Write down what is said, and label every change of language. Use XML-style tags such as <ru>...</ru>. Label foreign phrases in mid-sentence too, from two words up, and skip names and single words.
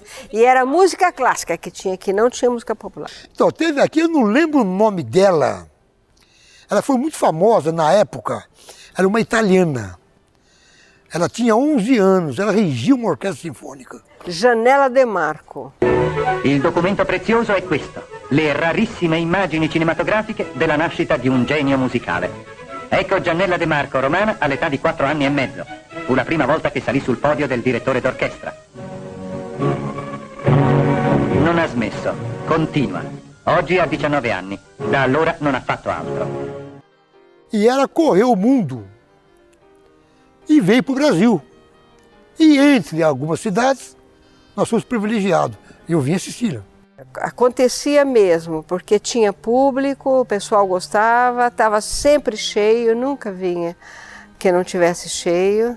<pt>E era música clássica que tinha aqui, não tinha música popular. Então, teve aqui, eu não lembro o nome dela. Ela foi muito famosa na época, era uma italiana. Ela tinha 11 anos, ela regia uma orquestra sinfônica. Janella De Marco.</pt> <it>Il documento prezioso è questo, le rarissime immagini cinematografiche della nascita di un genio musicale. Ecco Giannella De Marco, romana, all'età di 4 anni e mezzo. Fu la prima volta che salì sul podio del direttore d'orchestra. Non ha smesso, continua. Oggi ha 19 anni, da allora non ha fatto altro.</it> <pt>E ela correu o mundo e veio para o Brasil. E entre algumas cidades, nós fomos privilegiados. Eu vim assistir. Acontecia mesmo, porque tinha público, o pessoal gostava, estava sempre cheio, nunca vinha que não tivesse cheio.</pt>